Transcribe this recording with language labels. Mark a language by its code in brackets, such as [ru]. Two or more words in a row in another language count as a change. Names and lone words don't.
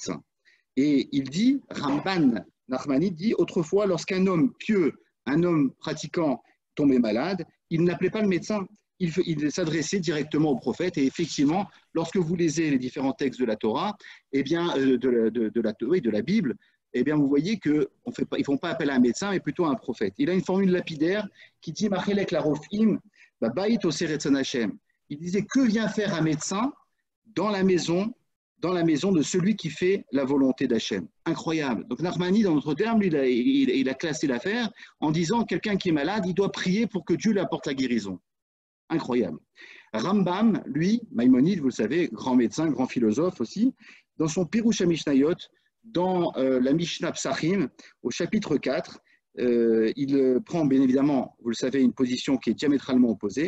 [fr] » Et il dit, Ramban Nachmanide dit, autrefois, lorsqu'un homme pieux, un homme pratiquant tombait malade, il n'appelait pas le médecin, il s'adressait directement au prophète. Et effectivement, lorsque vous lisez les différents textes de la Torah, eh bien, de la Bible, eh bien, vous voyez qu'ils ne font pas appel à un médecin, mais plutôt à un prophète. Il a une formule lapidaire qui dit, [he] מה לרופאים בבית עושי רצון השם. [fr] Il disait, que vient faire un médecin dans la maison de celui qui fait la volonté d'Hachem. Incroyable. Donc Nachmani, dans notre terme, lui, il a classé l'affaire en disant quelqu'un qui est malade, il doit prier pour que Dieu lui apporte la guérison. Incroyable. Rambam, lui, Maïmonide, vous le savez, grand médecin, grand philosophe aussi, dans son Pirush HaMishnayot, dans la Mishnah Psachim, au chapitre 4, il prend bien évidemment, vous le savez, une position qui est diamétralement opposée.